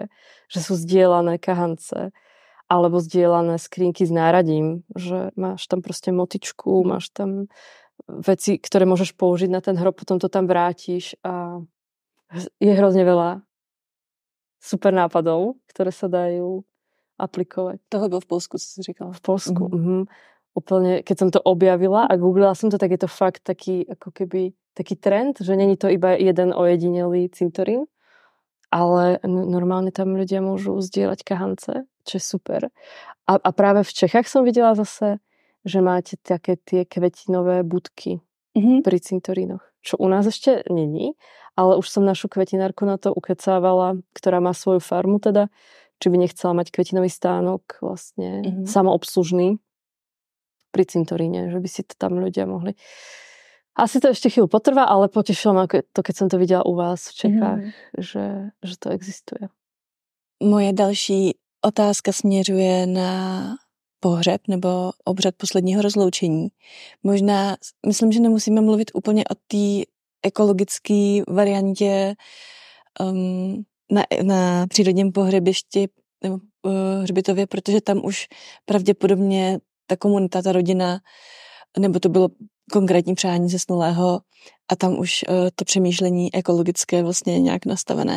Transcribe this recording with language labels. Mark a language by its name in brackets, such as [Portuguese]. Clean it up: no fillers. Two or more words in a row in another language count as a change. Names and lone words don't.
[Slovak] Že sú zdieľané kahance alebo zdieľané skrinky s náradím, že máš tam proste motičku, máš tam veci, ktoré môžeš použiť na ten hrob, potom to tam vrátiš a je hrozne veľa super nápadov, ktoré sa dajú aplikovať. [Czech] Tohle bylo v Polsku, co jsi říkala. V Polsku. [Slovak] Úplne, keď som to objavila a googlila som to, tak je to fakt taký, ako keby, taký trend, že není to iba jeden ojedinelý cintorín, ale normálne tam ľudia môžu zdieľať kahance, čo je super. A práve v Čechách som videla zase, že máte také tie kvetinové budky pri cintorínoch, čo u nás ešte není, ale už som našu kvetinárku na to ukecávala, ktorá má svoju farmu teda, či by nechcela mať kvetinový stánok vlastne samoobslužný pri cintoríne, že by si to tam ľudia mohli. Asi to ešte chvíľu potrvá, ale potešilo ma to, keď som to videla u vás v Čechách, že to existuje. [Czech] Moje další otázka směřuje na pohřeb nebo obřad posledního rozloučení. Možná, myslím, že nemusíme mluvit úplně o té ekologické variantě na přírodním pohřebišti nebo hřbitově, protože tam už pravděpodobně ta komunita, ta rodina, nebo to bylo konkrétní přání zesnulého a tam už to přemýšlení ekologické vlastně je nějak nastavené.